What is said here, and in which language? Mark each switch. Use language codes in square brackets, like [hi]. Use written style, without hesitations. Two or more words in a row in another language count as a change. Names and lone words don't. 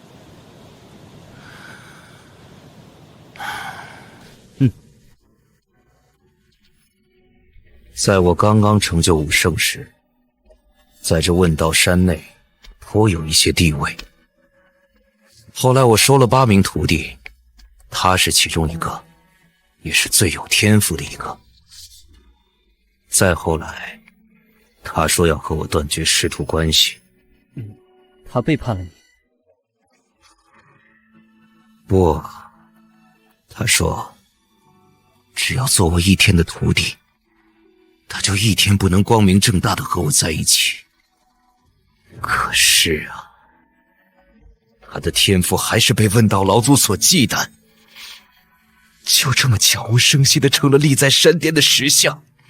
[zh] 在我剛剛成就武聖時，在這問道山內頗有一些地位。後來我收了8名徒弟，他是其中一個，也是最有天賦的一個。再後來，他說要和我斷絕師徒關係。他背叛了你？不，他說只要做我1天的徒弟，他就1天不能光明正大的和我在一起。可是啊，他的天賦還是被問道老祖所忌憚，就這麼悄無聲息的成了立在山巔的石像。